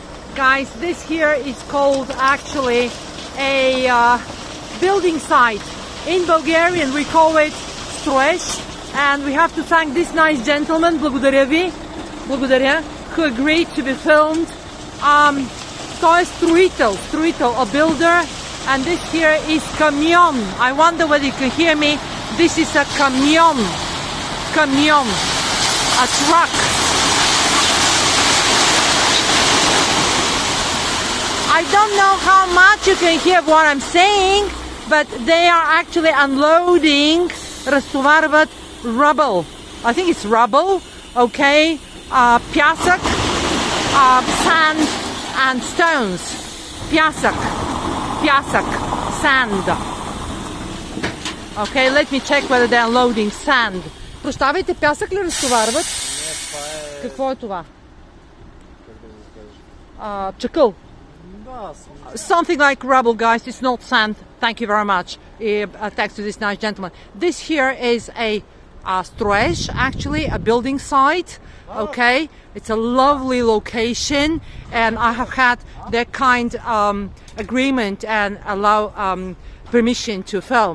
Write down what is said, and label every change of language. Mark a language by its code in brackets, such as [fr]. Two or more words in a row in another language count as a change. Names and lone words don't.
[en] Guys, this here is called actually a building site. In Bulgarian we call it stroeж, and we have to thank this nice gentleman, [bg] благодаря ви, благодаря, [en] who agreed to be filmed. [bg] Той е строител, [en] a builder, and this here is camion. I wonder whether you can hear me. This is a camion, a truck. I don't know how much you can hear what I'm saying, but they are actually unloading, разтоварват rubble. I think it's rubble, okay? Пясък, sand and stones. Пясък, sand. Okay, let me check whether they're unloading sand. [bg] Прощавайте, пясък ли разтоварват? Не, това е... Какво е това? Как да го кажа? Чакъл. Да, [en] Something like rubble, guys. It's not sand. Thank you very much. Thanks to this nice gentleman. This here is a stroež, actually, a building site. Okay, it's a lovely location, and I have had their kind agreement and allow permission to film.